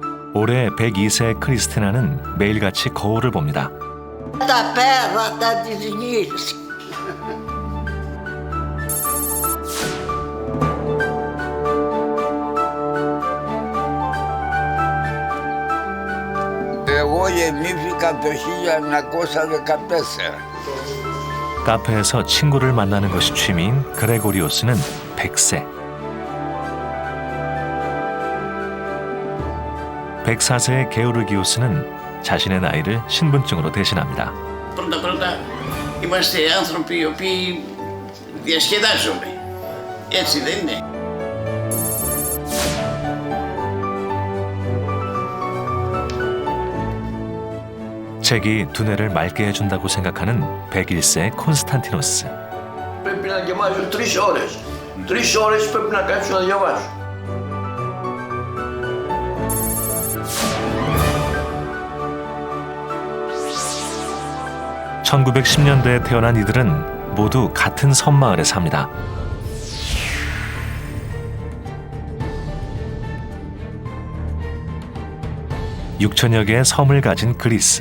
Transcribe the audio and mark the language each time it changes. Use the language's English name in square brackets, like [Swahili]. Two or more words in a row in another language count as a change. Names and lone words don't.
[Korean] 올해 102세 크리스티나는 매일같이 거울을 봅니다. [Greek] Τα πέρατα της γης. Εγώ γεννήθηκα το 1914. [Korean] 카페에서 친구를 만나는 것이 취미인 그레고리오스는 100세. 104세의 게오르기오스는 자신의 나이를 신분증으로 대신합니다. [Greek] Πρώτα-πρώτα είμαστε άνθρωποι οι οποίοι διασκεδάζουμε. Έτσι δεν είναι? [Korean] 책이 두뇌를 맑게 해준다고 생각하는 101세 콘스탄티노스. [Greek] Πρέπει να διαβάζω 3 ώρες. 3 ώρες πρέπει να κάτσω να διαβάσω. [Korean] (1910년대에) 태어난 이들은 모두 같은 섬마을에 삽니다. (6천여 개의 섬을 가진 그리스).